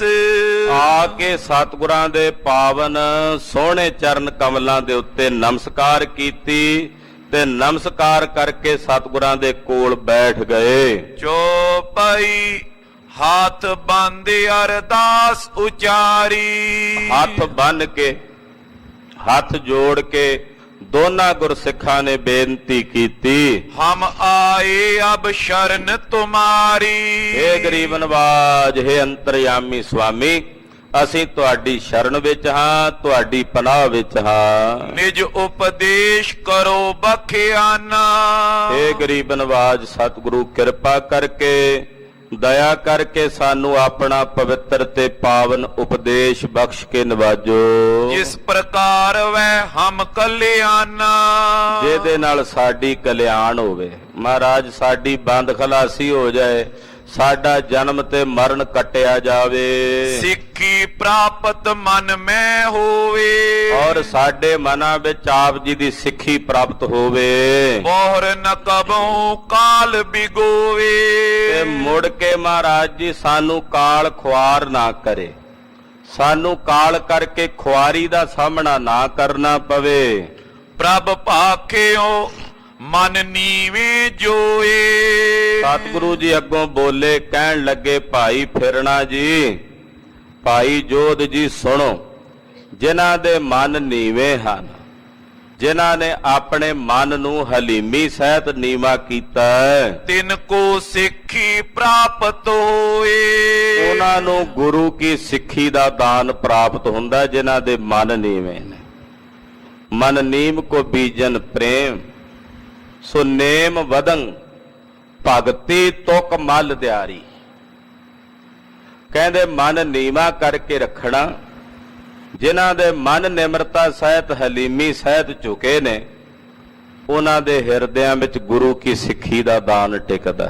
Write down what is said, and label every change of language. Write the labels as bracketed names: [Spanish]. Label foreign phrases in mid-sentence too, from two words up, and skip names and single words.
[Punjabi] ਆ ਕੇ ਸਤਿਗੁਰਾਂ ਦੇ ਪਾਵਨ ਸੋਹਣੇ ਚਰਨ ਕਮਲਾਂ ਦੇ ਉੱਤੇ ਨਮਸਕਾਰ ਕੀਤੀ, ਤੇ ਨਮਸਕਾਰ ਕਰਕੇ ਸਤਿਗੁਰਾਂ ਦੇ ਕੋਲ ਬੈਠ ਗਏ। [Braj] ਚੋਪਈ ਹੱਥ ਬੰਦ ਅਰਦਾਸ ਉਚਾਰੀ। [Punjabi] ਹੱਥ ਬੰਨ ਕੇ, ਹੱਥ ਜੋੜ ਕੇ ਦੋਨਾਂ ਗੁਰਸਿੱਖਾਂ ਨੇ ਬੇਨਤੀ ਕੀਤੀ, [Braj] हम आए अब शरण तुम्हारी। [Punjabi] हे ਗਰੀਬ ਨਵਾਜ, हे ਅੰਤਰਯਾਮੀ ਸੁਆਮੀ, ਅਸੀਂ ਤੁਹਾਡੀ ਸ਼ਰਨ ਵਿੱਚ ਹਾਂ, ਤੁਹਾਡੀ ਪਨਾਹ ਵਿੱਚ ਹਾਂ। [Braj] निज उपदेश करो बखियाना। [Punjabi] हे ਗਰੀਬ ਨਵਾਜ, ਸਤਿਗੁਰੂ ਕਿਰਪਾ ਕਰਕੇ ਦਇਆ ਕਰਕੇ ਸਾਨੂੰ ਆਪਣਾ ਪਵਿੱਤਰ ਤੇ ਪਾਵਨ ਉਪਦੇਸ਼ ਬਖਸ਼ ਕੇ ਨਵਾਜੋ, [Braj] जिस प्रकार वह हम कल्याणा। [Punjabi] ਜਿਹਦੇ ਨਾਲ ਸਾਡੀ ਕਲਿਆਣ ਹੋਵੇ। ਮਹਾਰਾਜ, ਸਾਡੀ ਬੰਦ ਖਲਾਸੀ ਹੋ ਜਾਏ, ਸਾਡਾ ਜਨਮ ਤੇ ਮਰਨ ਕੱਟਿਆ ਜਾਵੇ, [Braj] सिक्खी प्राप्त मन में होवे। [Punjabi] ਔਰ ਸਾਡੇ ਮਨਾਂ ਵਿੱਚ ਆਪ ਜੀ ਦੀ ਸਿੱਖੀ ਪ੍ਰਾਪਤ ਹੋਵੇ, [Braj] मोहर न कबो काल बिगोवे। [Punjabi] ਤੇ ਮੁੜ ਕੇ ਮਹਾਰਾਜ ਜੀ ਸਾਨੂੰ ਕਾਲ ਖੁਆਰ ਨਾ ਕਰੇ, ਸਾਨੂੰ ਕਾਲ ਕਰਕੇ ਖੁਆਰੀ ਦਾ ਸਾਹਮਣਾ ਨਾ ਕਰਨਾ ਪਵੇ। [Braj] प्रभ भाख्यो मन नीवे जोए। [Punjabi] ਸਤਿਗੁਰੂ ਜੀ ਅੱਗੋਂ ਬੋਲੇ, ਕਹਿਣ ਲੱਗੇ, ਭਾਈ ਫਿਰਣਾ ਜੀ, ਭਾਈ ਜੋਧ ਜੀ ਸੁਣੋ, ਜਿਨ੍ਹਾਂ ਦੇ ਮਨ ਨੀਵੇਂ ਹਨ, ਜਿਨ੍ਹਾਂ ਨੇ ਆਪਣੇ ਮਨ ਨੂੰ ਹਲੀਮੀ ਸਹਿਤ ਨੀਵਾ ਕੀਤਾ ਹੈ, [Braj] तिनको सिक्खी प्राप्त होए। [Punjabi] ਉਹਨਾਂ ਨੂੰ ਗੁਰੂ ਕੀ ਸਿੱਖੀ ਦਾ ਦਾਨ ਪ੍ਰਾਪਤ ਹੁੰਦਾ, ਜਿਨ੍ਹਾਂ ਦੇ ਮਨ ਨੀਵੇਂ ਨੇ। [Braj] ਮਨ ਨੀਮ ਕੋ ਬੀਜਨ ਪ੍ਰੇਮ, ਸੋ ਨੇਮ ਵਦੰ ਭਗਤੀ ਤੁਕ ਮਲ ਦਿਆਰੀ। [Punjabi] ਕਹਿੰਦੇ ਮਨ ਨੀਵਾ ਕਰਕੇ ਰੱਖਣਾ, ਜਿਨ੍ਹਾਂ ਦੇ ਮਨ ਨਿਮਰਤਾ ਸਹਿਤ ਹਲੀਮੀ ਸਹਿਤ ਝੁਕੇ ਨੇ, ਉਹਨਾਂ ਦੇ ਹਿਰਦਿਆਂ ਵਿੱਚ ਗੁਰੂ ਕੀ ਸਿੱਖੀ ਦਾ ਦਾਨ ਟਿਕਦਾ।